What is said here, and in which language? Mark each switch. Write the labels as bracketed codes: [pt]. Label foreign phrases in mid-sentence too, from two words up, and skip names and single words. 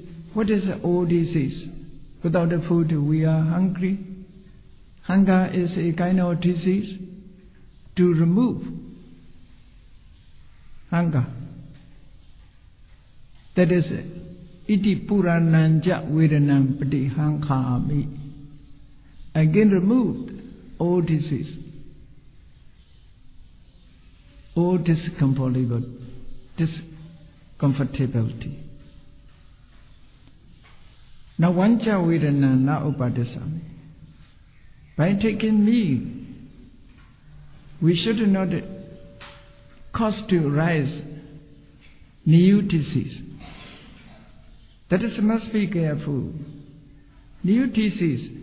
[en] What is the old disease? Without the food, we are hungry. Hunger is a kind of disease. To remove hunger, that is [pi] iti purananja vedanam patihankami. [en] Again remove all disease, all discomfortability. [pi] Now vanja vedana na upadesami. [en] By taking meat, we should not cause to rise new disease. That is, must be careful. New disease.